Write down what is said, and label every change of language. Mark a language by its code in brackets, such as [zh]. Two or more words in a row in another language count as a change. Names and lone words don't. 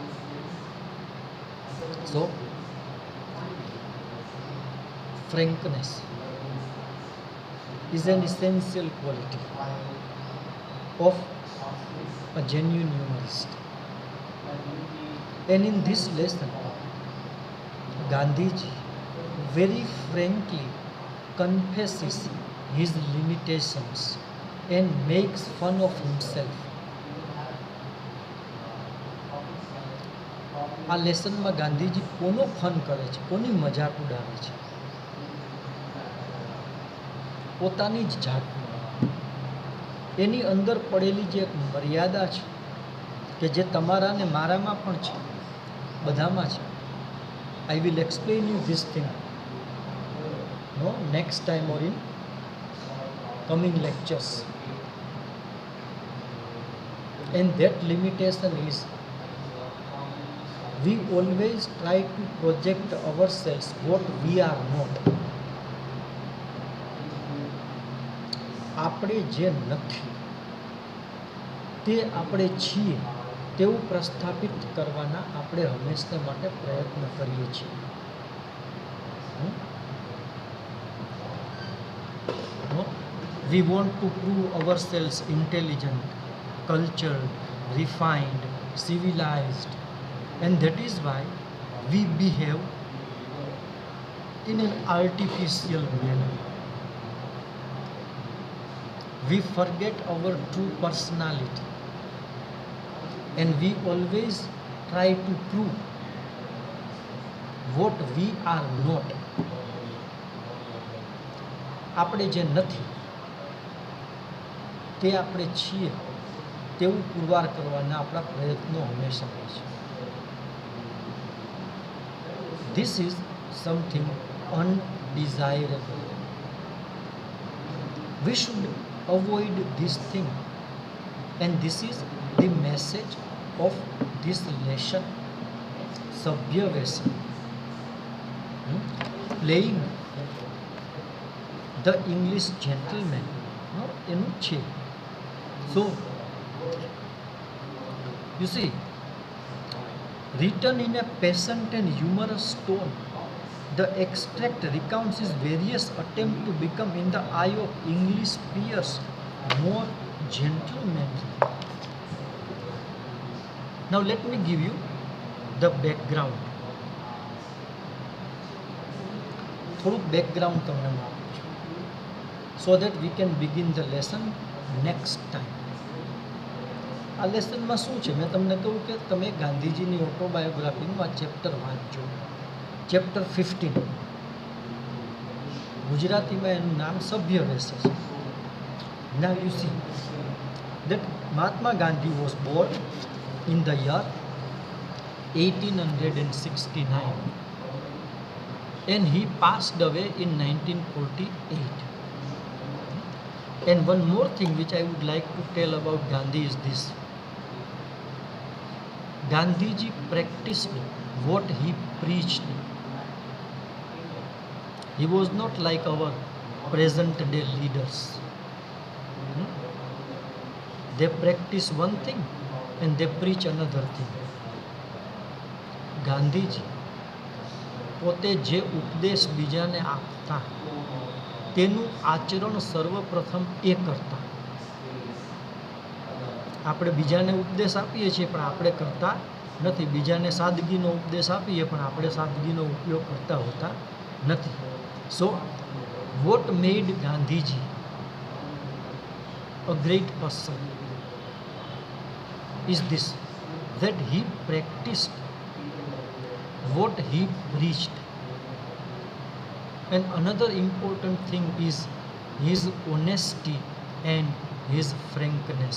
[en] So, frankness is an essential quality of a genuine humorist. And in this lesson, Gandhiji very frankly confesses his limitations and makes fun of himself. [gu] આ લેસનમાં ગાંધીજી કોનો ફન કરે છે, કોની મજાક ઉડાવે છે? પોતાની જ જાતની. એની અંદર પડેલી જે એક મર્યાદા છે કે જે તમારા ને મારામાં પણ છે, બધામાં છે. [en] I will explain you this thing next time or in coming lectures. And that limitation is, we always try to project ourselves what we are not. [gu] આપણે જે નથી તે આપણે છીએ તેવું પ્રસ્થાપિત કરવાના આપણે હંમેશા માટે પ્રયત્ન કરીએ છીએ. [en] We want to prove ourselves intelligent, cultured, refined, civilized, and that is why we behave in an artificial manner. We forget our true personality, and we always try to prove what we are not. [gu] આપણે જે નથી તે આપણે છીએ તેવું પુરવાર કરવાના આપણા પ્રયત્નો હંમેશા હોય છે. [en] This is something undesirable. We should avoid this thing, and this is the message of this lesson. Sabhyavesa, playing the English gentleman, [gu] એનું છે. [en] So, you see, written in a pleasant and humorous tone, the extract recounts his various attempts to become, in the eye of English peers, more gentlemanly. Now let me give you the background. [gu] થોડુંક background તમને હું આપું છું, [en] so that we can begin the lesson next time. [gu] આ લેસનમાં શું છે, મેં તમને કહ્યું કે તમે ગાંધીજીની ઓટોબાયોગ્રાફીનું આ ચેપ્ટર વાંચજો, ચેપ્ટર 15. ગુજરાતીમાં એનું નામ સભ્યવેશ છે. [en] Now you see that Mahatma Gandhi was born in the year 1869. and he passed away in 1948. And one more thing which I would like to tell about Gandhi is this. Gandhiji practiced what he preached. He was not like our present day leaders. They practice one thing and they preach another thing. [gu] ગાંધીજી પોતે જે ઉપદેશ બીજાને આપતા તેનું આચરણ સર્વપ્રથમ એ કરતા. આપણે બીજાને ઉપદેશ આપીએ છીએ પણ આપણે કરતા નથી. બીજાને સાદગીનો ઉપદેશ આપીએ પણ આપણે સાદગીનો ઉપયોગ કરતા હોતા નથી. [en] so what made Gandhiji a great person is this, that he practiced what he preached. And another important thing is his honesty and his frankness.